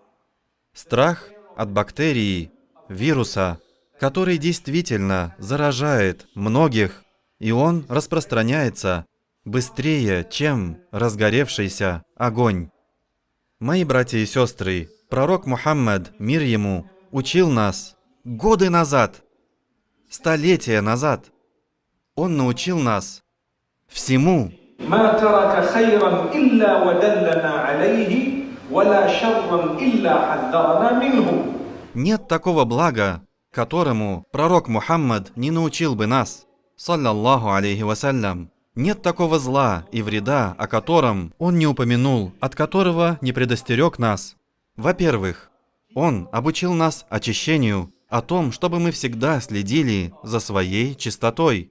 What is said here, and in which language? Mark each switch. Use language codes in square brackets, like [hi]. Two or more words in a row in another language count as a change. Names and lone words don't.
[ru] Страх от бактерии, вируса, который действительно заражает многих, и он распространяется быстрее, чем разгоревшийся огонь. Мои братья и сестры, пророк Мухаммад, мир ему, учил нас годы назад, столетия назад. Он научил нас всему. [ar] ما ترك خيرا إلا ودلنا عليه ولا شرا إلا حذرنا منه. [ru] Нет такого блага, которому пророк Мухаммад не научил бы нас, [ar] صلى الله عليه وسلم. [ru] Нет такого зла и вреда, о котором он не упомянул, от которого не предостерег нас. Во-первых, он обучил нас очищению, о том, чтобы мы всегда следили за своей чистотой.